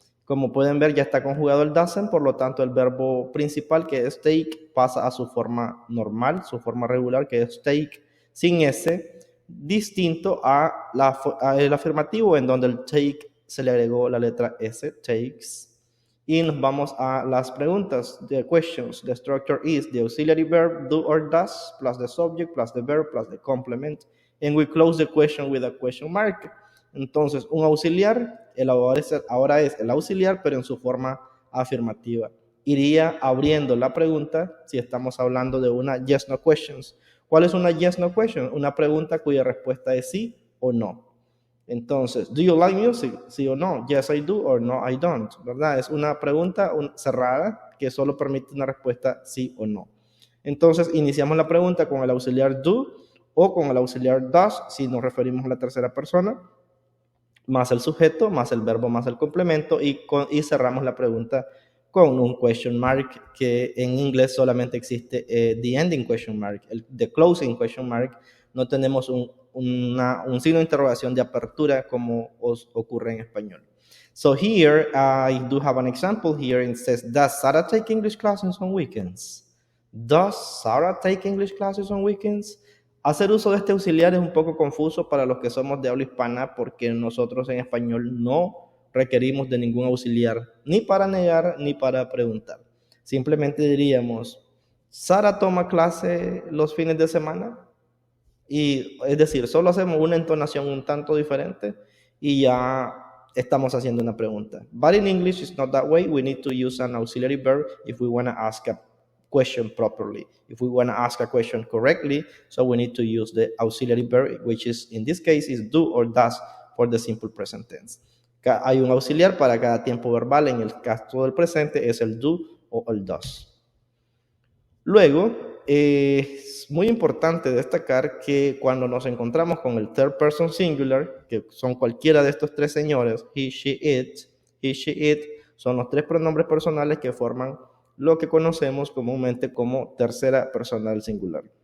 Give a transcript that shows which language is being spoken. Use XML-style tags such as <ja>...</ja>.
<es>Como pueden ver, ya está conjugado el doesn't, por lo tanto el verbo principal, que es take, pasa a su forma normal, su forma regular, que es take, sin S, distinto el afirmativo, en donde el take se le agregó la letra S, takes. Y nos vamos a las preguntas,</es> <en>the questions. The structure is the auxiliary verb do or does, plus the subject, plus the verb, plus the complement. And we close the question with a question mark.</en> <es>Entonces, un auxiliar, ahora es el auxiliar, pero en su forma afirmativa. Iría abriendo la pregunta si estamos hablando de una yes-no questions. ¿Cuál es una yes-no question? Una pregunta cuya respuesta es sí o no.</es> <en>Entonces, do you like music?</en> <es>Sí o no.</es> <en>Yes, I do, or no, I don't.</en> <es>¿Verdad? Es una pregunta cerrada que solo permite una respuesta sí o no. Entonces, iniciamos la pregunta con el auxiliar do o con el auxiliar does, si nos referimos a la tercera persona, más el sujeto, más el verbo, más el complemento, y cerramos la pregunta con un question mark, que en inglés solamente existe</es> <en>the ending question mark, the closing question mark.</en> <es>No tenemos un signo de interrogación de apertura como ocurre en español.</es> <en>So here I do have an example here. It says, does Sarah take English classes on weekends? Does Sarah take English classes on weekends?</en> <es>Hacer uso de este auxiliar es un poco confuso para los que somos de habla hispana, porque nosotros en español no requerimos de ningún auxiliar, ni para negar ni para preguntar. Simplemente diríamos, ¿Sara toma clase los fines de semana? Y es decir, solo hacemos una entonación un tanto diferente y ya estamos haciendo una pregunta.</es> <en>But in English it's not that way. We need to use an auxiliary verb if we want to ask a question properly. If we want to ask a question correctly, so we need to use the auxiliary verb, which is in this case is do or does for the simple present tense.</en> <es>Hay un auxiliar para cada tiempo verbal. En el caso del presente es el do o el does. Luego, es muy importante destacar que cuando nos encontramos con el third person singular, que son cualquiera de estos tres señores, he, she, it, son los tres pronombres personales que forman lo que conocemos comúnmente como tercera persona del singular.</es>